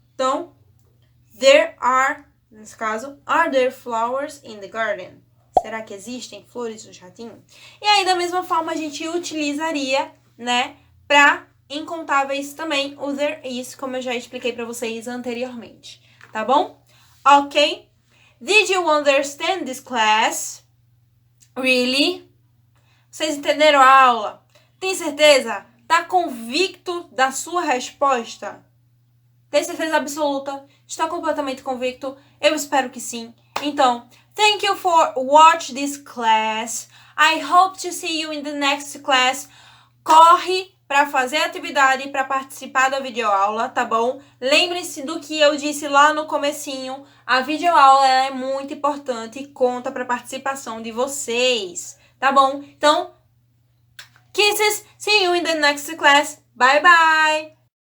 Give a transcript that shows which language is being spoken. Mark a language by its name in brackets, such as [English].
[Portuguese] Então, [English] there are, [Portuguese] nesse caso, [English] are there flowers in the garden? [Portuguese] Será que existem flores no jardim? E aí, da mesma forma, a gente utilizaria, né, para incontáveis também o there is, como eu já expliquei para vocês anteriormente. Tá bom? Ok? [English] Did you understand this class? Really? [Portuguese] Vocês entenderam a aula? Tem certeza? Tá convicto da sua resposta? Tem certeza absoluta? Está completamente convicto? Eu espero que sim. Então, [English] thank you for watching this class. I hope to see you in the next class. [Portuguese] Corre para fazer a atividade, para participar da videoaula, tá bom? Lembre-se do que eu disse lá no comecinho. A videoaula é muito importante e conta para a participação de vocês, tá bom? Então, [English] kisses, see you in the next class. Bye bye!